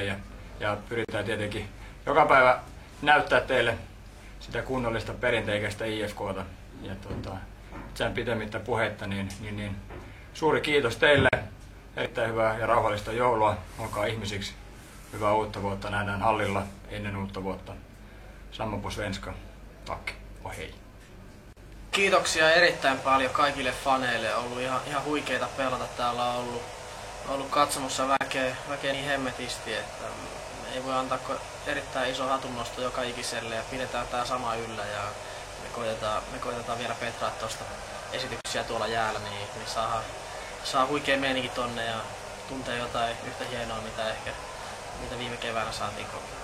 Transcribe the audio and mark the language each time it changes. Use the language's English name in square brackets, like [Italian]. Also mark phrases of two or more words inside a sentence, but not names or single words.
[Finnish] Ja pyritään tietenkin joka päivä näyttää teille sitä kunnollista perinteikästä IFK:ta. Ja sen pitemmittä puhetta, niin suuri kiitos teille. Erittäin hyvää ja rauhallista joulua. Olkaa ihmisiksi. Hyvää uutta vuotta. Nähdään hallilla ennen uutta vuotta. [Swedish] Samma på svenska. Tack och hej. [Finnish] Kiitoksia erittäin paljon kaikille faneille. On ollut ihan huikeita pelata. Täällä on ollut katsomossa väkeä niin hemmetisti, että ei voi antaa erittäin iso hatunnosto joka ikiselle ja pidetään tää sama yllä ja me koitetaan vielä petraa tuosta esityksiä tuolla jäällä, niin saa huikea meininki tonne ja tuntee jotain yhtä hienoa mitä viime keväänä saatiin kokea.